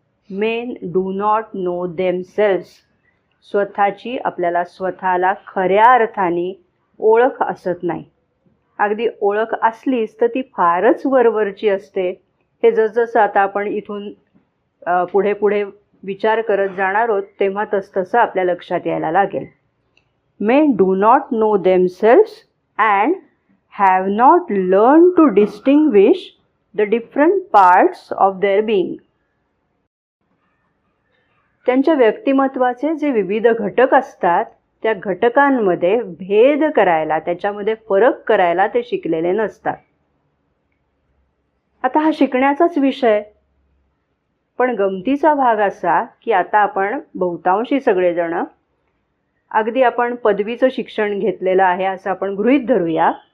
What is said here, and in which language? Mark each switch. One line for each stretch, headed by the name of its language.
English: Men do not know themselves.
Marathi: स्वतःची आपल्याला स्वतःला खऱ्या अर्थाने ओळख असत नाही. अगदी ओळख असलीच तर ती फारच वरवरची असते. हे जसजसं आता आपण इथून पुढे पुढे विचार करत जाणार आहोत तेव्हा तसतसं आपल्या लक्षात यायला लागेल.
English: Men do not know themselves and have not learned to distinguish the different parts of their being.
Marathi: त्यांच्या व्यक्तिमत्वाचे जे विविध घटक असतात त्या घटकांमध्ये भेद करायला, त्याच्यामध्ये फरक करायला ते शिकलेले नसतात. आता हा शिकण्याचाच विषय. पण गमतीचा भाग असा की आता आपण बहुतांशी सगळेजण अगदी आपण पदवीचं शिक्षण घेतलेलं आहे असं आपण गृहीत धरूया.